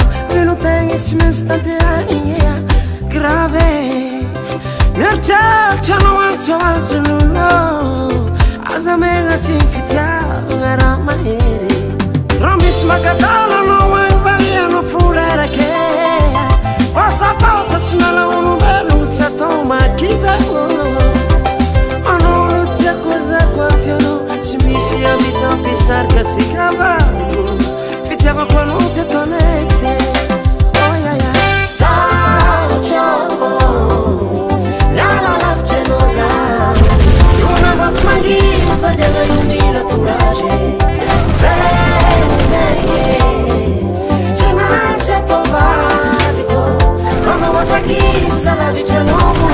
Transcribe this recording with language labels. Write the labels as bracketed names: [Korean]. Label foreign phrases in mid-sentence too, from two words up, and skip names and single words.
[Malagasy] velotegna tsy maintsy tanteragny grave mieritreritra anao agny tsy azonolo aza megna tsy fitiavagna raha mahery raha misy makadala anao agny valianao forerake fosafosy tsy miala olombelo tsy atao makiva tsy misy avitao pisaraka tsy kavadiko fitiavako anao tsy atao [English] next day oh yeah yeah [Malagasy] sarotra miala lavitra anao za io na mafy mangidy vandiagna io mila courage velotegna tsy maintsy atao vadiko anao azakilo za lavitra anao